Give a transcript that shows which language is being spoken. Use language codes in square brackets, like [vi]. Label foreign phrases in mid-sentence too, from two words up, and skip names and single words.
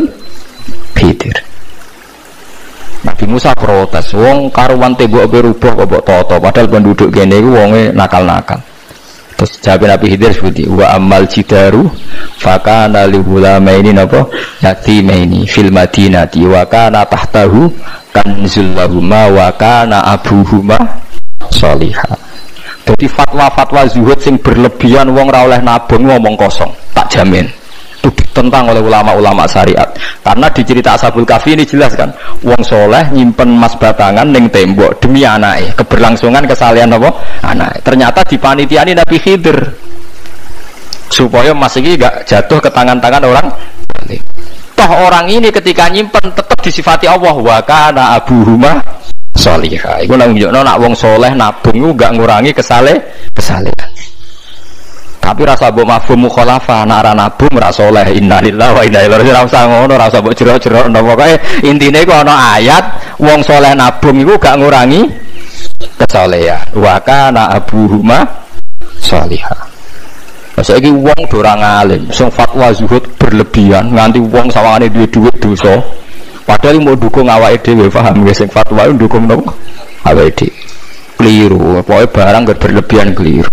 [jv] Khidir. Nabi Musa protes, wong karuan tembok ape rubuh kok mbok tata padahal penduduk kene iku wonge nakal-nakal. [id] Terus jawab Nabi Khidir seperti [ar] وأما الجدار فكان لغلامين napa يتيمين في المدينة وكان تحته كنز لهما وكان أبوهما صالحا. [jv] Jadi fatwa-fatwa zuhud sing berlebihan wong ra oleh nabung ngomong kosong, tak jamin. [id] Itu ditentang oleh ulama-ulama syariat. Karena di cerita Ashabul Kahfi ini jelas kan, [jv] wong soleh nyimpen emas batangan ning tembok demi anake, [id] keberlangsungan kesalehan apa? [jv] Anake. [id] Ternyata dipanitiani Nabi Khidir supaya emas iki enggak jatuh ke tangan-tangan orang zalim. Toh orang ini ketika nyimpen tetap disifati Allah [ar] وكان أبوهما صالحا. [jv] Iku nang nunjukno nak wong soleh nabung iku enggak ngurangi kesalehan. Tapi rasa mbok [ar] مفهوم المخالفة [jv] nak ra nabung ra saleh [ar] إنا لله وإنا إليه راجعون. [jv] Ora usah ngono, ora usah mbok jero-jero napa pokoke intine iku ana ayat wong saleh nabung iku gak ngurangi kesalehan. [ar] وكان أبوهما صالحا. [jv] Saiki wong do ora ngalim, sing fatwa zuhud berlebihan nganti wong sawangane duwe dhuwit dosa. Padahal mau dukung awake dhewe, paham nggih sing fatwa ndukung napa? Awake dhewe. [id] Keliru, pokoknya barang berlebihan keliru.